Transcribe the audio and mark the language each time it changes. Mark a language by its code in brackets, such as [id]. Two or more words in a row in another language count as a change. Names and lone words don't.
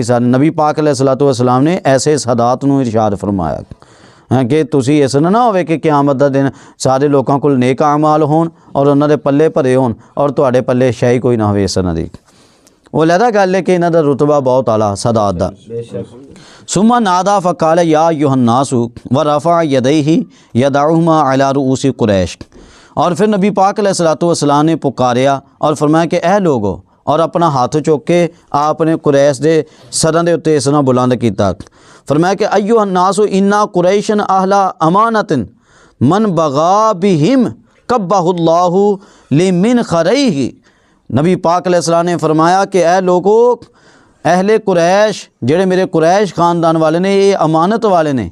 [pa] سارے نبی پاک [ar] عليه الصلاة والسلام [pa] نے ایسے سادات نوں ارشاد فرمایا ہے کہ تسی اس نہ ہووے کہ قیامت دا دن سارے لوگوں کول نیک اعمال ہون اور اوہناں دے پلے بھرے ہون اور تہاڈے پلے شے ہی کوئی نہ ہووے اس طرح دی. وہ لہدا گل ہے کہ انہاں دا رتبہ بہت اعلیٰ سادات دا. [ar] ثم نادى فقال يا أيها الناس ورفع يديه يدعوهم على رؤوس قريش. [pa] اور فیر نبی پاک [ar] عليه الصلاة والسلام [pa] نے پکاریا اور فرمایا کہ اے لوگو، اور اپنا ہتھ چک کے آپنے قریش دے سراں دے اتے اس طرح بلند کیا. فرمایا کہ [ar] أيها الناس إن قريشا أهل أمانة من بغى بهم كبه الله لمنخريه. [pa] نبی پاک علیہ السلام نے فرمایا کہ اے لوگو، اہل قریش جیہڑے میرے قریش خاندان والے نے، یہ امانت والے نے.